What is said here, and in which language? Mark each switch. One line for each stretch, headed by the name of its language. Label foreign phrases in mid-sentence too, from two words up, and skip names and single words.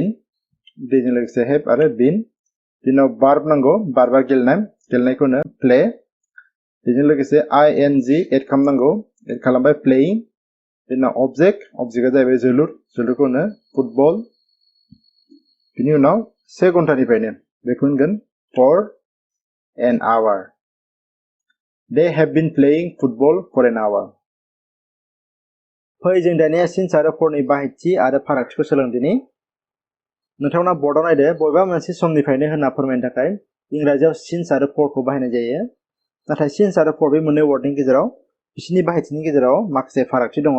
Bodo: बेजों लोगोसे हैव आरो बीन। बिनि उनाव वर्ब नांगौ, वर्बआ गेलेनायखौनो प्ले। बेजों लोगोसे आईएनजी एड खालामनांगौ, एड खालामबाय प्लेइंग। बिनि उनाव ऑब्जेक्टआ जाहैबाय जोलुरखौनो फुटबल। बिनि उनाव 1 घन्टानिफ्रायनो बेखौ होनगोन
English: for an hour. They have been playing football for an hour।
Bodo: फै जों दानिया सिन्स आरो फरनि बाहायथि आरो फारागथिखौ सोलोंदिनि। नोंथांमोना बर्डआव नायदो। बबेबा मोनसे समनिफ्रायनो होनना फोरमायनो थाखाय इंराजियाव सिन्स आरो फरखौ बाहायनाय जायो। नाथाय सिन्स आरो फर बे मोननै वार्डनि गेजेराव बिसोरनि बाहायथिनि गेजेराव माखासे फारागथि दङ।